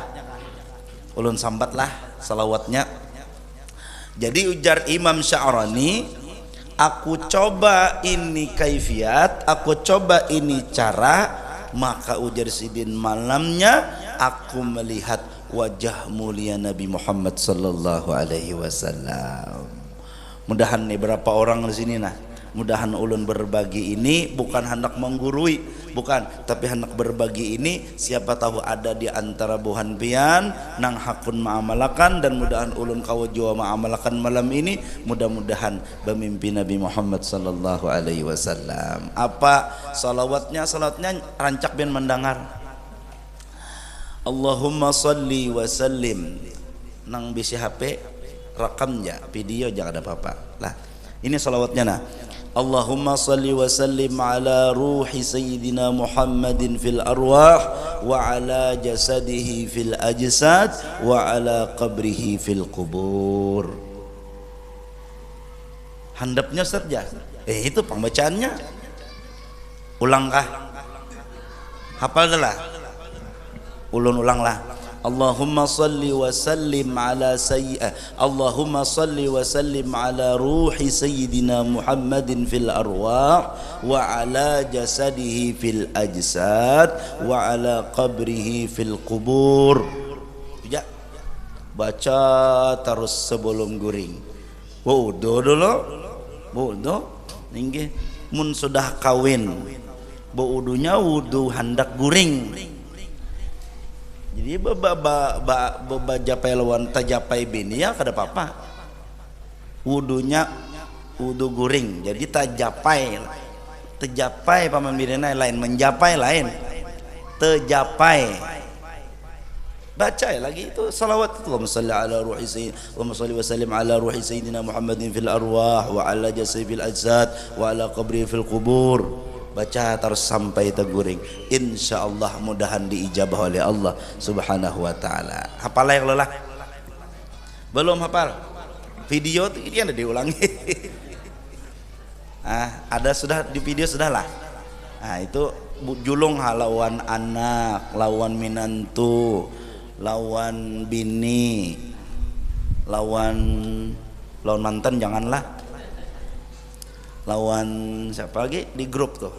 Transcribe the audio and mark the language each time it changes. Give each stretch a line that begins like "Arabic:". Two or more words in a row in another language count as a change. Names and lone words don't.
Banjar: Ulun sambatlah selawatnya. Jadi ujar Imam Sya'rani, aku coba ini kaifiat, aku coba ini cara, maka ujar Sidin malamnya aku melihat wajah mulia Nabi Muhammad
Arabic: صلى الله عليه وسلم.
Banjar: Mudahan nih berapa orang di sini nah. Mudahan ulun berbagi ini bukan hendak menggurui, bukan, tapi hendak berbagi ini siapa tahu ada di antara buhan pian nang hakun ma'amalakan, dan mudahan ulun kau jua ma'amalakan malam ini, mudah-mudahan bermimpi Nabi Muhammad
Arabic: صلى الله عليه وسلم.
Banjar: Apa salawatnya? Salawatnya rancak bin mendengar.
Arabic: اللهم صل وسلم,
Banjar: nang bisi HP rekamnya video jangan ada apa-apa lah. Ini salawatnya nah.
Arabic: اللهم صل وسلم على روح سيدنا محمد في الأرواح وعلى جسده في الأجساد وعلى قبره في القبور.
Banjar: Handapnya saja. Itu pembacaannya. Ulangkah? Hafal dah. Ulun ulanglah.
Arabic: اللهم صل وسلم على اللهم صل وسلم على روح سيدنا محمد في الأرواح وعلى جسده في الأجساد وعلى قبره في القبور.
Banjar: Ya, baca terus sebelum guring. Wudu dulu, wudu. Nggih, mun sudah kawin, wudunya wudu hendak guring. Jadi japai lawan tajapai bini ya kada apa-apa. Wudunya wudu guring. Jadi tajapai pamambirina lain, menjapai lain. Tejapai. Baca ya lagi itu salawat itu.
Arabic: اللهم صل على روح سيدنا، اللهم صل وسلم على روح سيدنا محمد في الأرواح وعلى جسد في الأجساد وعلى قبر في القبور.
Banjar: Baca terus sampai teguring, insyaallah mudahan diijabah oleh Allah
Arabic: سبحانه وتعالى.
Banjar: Hafal yang lelah? Belum hafal? Video ini ada diulangi. Ada sudah di video sudah lah. Itu julung lawan anak, lawan minantu, lawan bini, lawan mantan janganlah. Lawan siapa lagi di grup tuh.